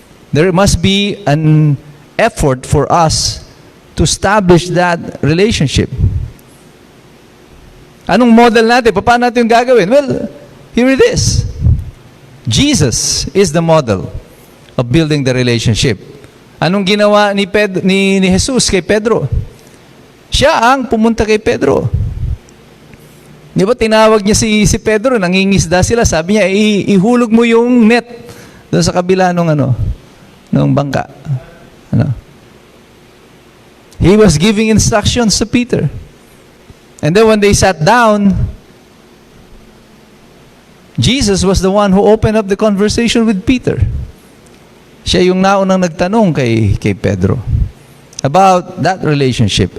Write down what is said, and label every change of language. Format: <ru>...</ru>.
<en>There must be an effort for us to establish that relationship.</en> <tl>Anong model natin? Paano natin yung gagawin?</tl> <en>Well, here it is. Jesus is the model of building the relationship.</en> <tl>Anong ginawa ni Jesus kay Pedro? Siya ang pumunta kay Pedro. Di ba tinawag niya si Pedro, nangingisda sila, sabi niya, ihulog mo yung net doon sa kabila ng bangka.</tl> <en>He was giving instructions to Peter. And then when they sat down, Jesus was the one who opened up the conversation with Peter.</en> <tl>Siya yung naunang nagtanong kay Pedro</tl> <en>about that relationship.</en>